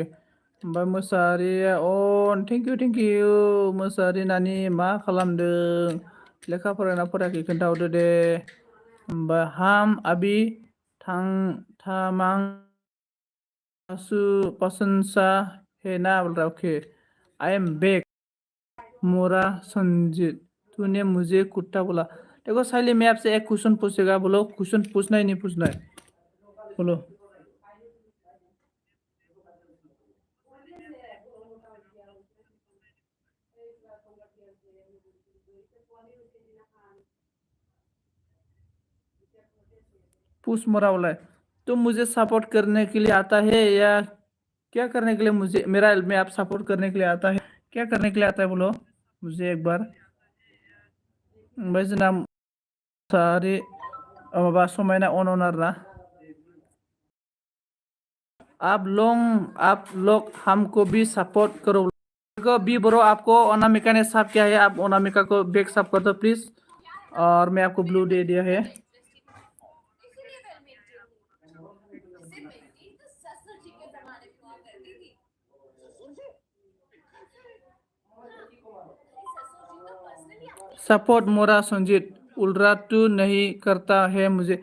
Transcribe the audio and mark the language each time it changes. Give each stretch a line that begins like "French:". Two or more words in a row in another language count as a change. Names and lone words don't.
Bodo: ओमफ्राय मोसाहारिया अन, थेंक इउ मोसाहारि नानि, मा खालामदों, लेखा फरायना फरायाखै खोन्थाहरदो दे।
Hindi: ओमफ्राय
Bodo: हाम आबि थामां
Hindi: प्रशंसा है ना बोल रहा, ओके।
English: I am back
Hindi: मोरा संजीत, तूने मुझे कुत्ता बोला। देखो साइली, मैं आपसे एक क्वेश्चन पूछेगा, बोलो क्वेश्चन पूछना है नहीं पूछना है, बोलो। पूछ मोरा बोला है, तुम मुझे सपोर्ट करने के लिए आता है या क्या करने के लिए, मुझे मेरा में आप सपोर्ट करने के लिए आता है, क्या करने के लिए आता है, बोलो मुझे एक बार।
Bodo: जोंना सारि माबा समायना अन आरोना,
Hindi: आप लोग हमको भी सपोर्ट करो। देखो बी ब्रो, आपको अनामिका ने साफ किया है, आप अनामिका को बैक साफ कर दो प्लीज। और मैं आपको ब्लू दे दिया है। सपोर्ट मोरा संजीत, उल्रा तू नहीं करता है मुझे।